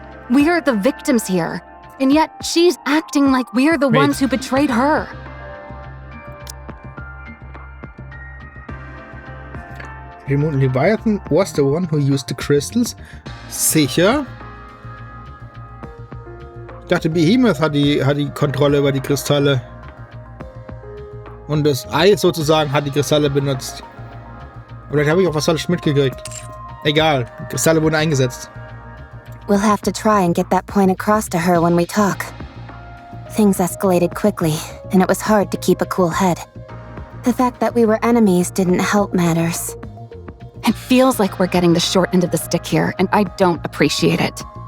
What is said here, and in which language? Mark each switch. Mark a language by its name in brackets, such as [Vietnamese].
[English] We're the victims here. And yet she's acting like we're the ones who betrayed her. Leviathan was the one who used the crystals. [German] Sicher? Ich dachte, Behemoth hat die Kontrolle über die Kristalle. Und das Ei sozusagen hat die Kristalle benutzt. Oder habe ich auch was falsch mitgekriegt? Egal, die Kristalle wurden eingesetzt. [English] We'll have to try and get that point across to her when we talk. Things escalated quickly, and it was hard to keep a cool head. The fact that we were enemies didn't help matters. It feels like we're getting the short end of the stick here, and I don't appreciate it.